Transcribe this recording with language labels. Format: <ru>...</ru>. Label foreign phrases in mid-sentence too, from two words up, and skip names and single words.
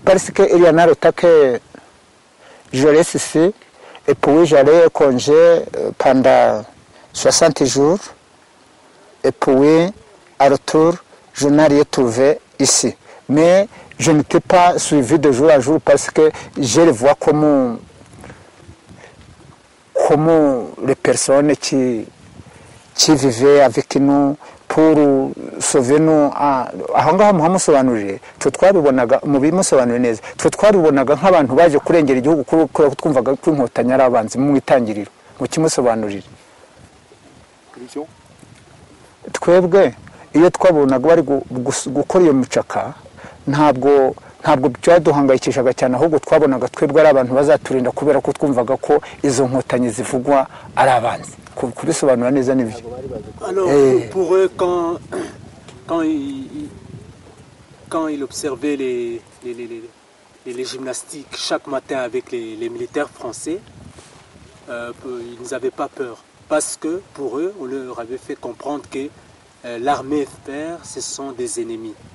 <fr>Parce qu'il y en a le temps que je reste ici, et puis j'allais au congé pendant 60 jours, et puis à retour, je n'ai rien trouvé ici. Mais je n'étais pas suivi de jour à jour parce que je le vois comme les personnes qui vivaient avec nous pour sauver nous.</fr> <rw>Aho ngaho muhamusobanurire twe twabibonaga mubimusobanurire neza twe twabibonaga nk'abantu baje kurengera igihugu kubera ko twumvaga ko inkotanyi ari abanzi mu itangiriro mu kimusobanurire. Twebwe iyo twabonaga bari gukora iyo micaka ntabwo byaduhangayikishaga cyane, ahubwo twabonaga twebwe ari abantu bazaturinda kubera ko twumvaga ko izo nkotanyi zivugwa ari abanzi. Kubisobanura neza n'ibyo.</rw> <fr>Alors pour eux, quand ils observaient les gymnastiques chaque matin avec les militaires français, ils n'avaient pas peur parce que pour eux on leur avait fait comprendre que l'armée FPR ce sont des ennemis.</fr>